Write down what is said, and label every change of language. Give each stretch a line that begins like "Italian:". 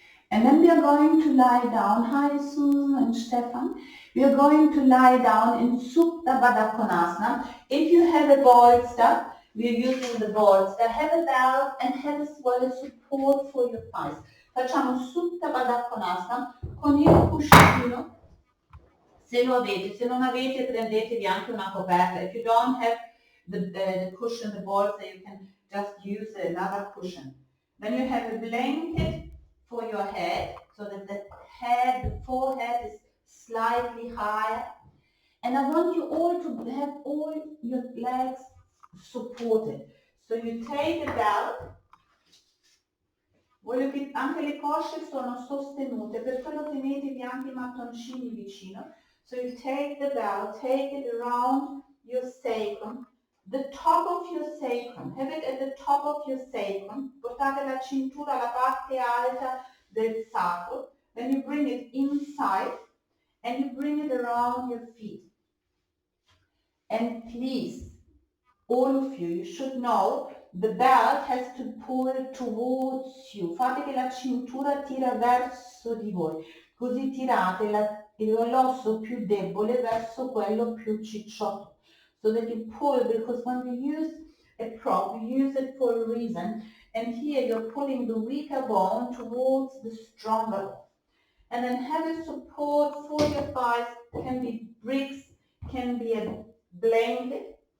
English: And then we are going to lie down. Hi Susan and Stefan. We are going to lie down in Supta Baddha Konasana. If you have a bolster, we are using the bolster. Have a belt and have as well as support for your thighs.
Italian: Facciamo Supta Baddha Konasana con il cuscino. Se lo avete, se non avete prendetevi anche una coperta.
English: If you don't have the cushion, the bolster, you can just use another cushion. Then you have a blanket for your head, so that the forehead is slightly higher. And I want you all to have all your legs supported. So you take the belt.
Italian: Voglio che anche le cosce sono sostenute, per quello tenetevi anche i mattoncini vicino.
English: So you take the belt, take it around your sacrum, the top of your sacrum, have it at the top of your sacrum,
Italian: portate la cintura alla parte alta del sacro,
English: then you bring it inside and you bring it around your feet. And please, all of you should know the belt has to pull towards you.
Italian: Fate che la cintura tira verso di voi, così tirate l'osso più debole verso quello più cicciotto.
English: So that you pull, because when we use a prop, we use it for a reason. And here you're pulling the weaker bone towards the stronger one. And then have a support for your thighs. Can be bricks, can be a blanket.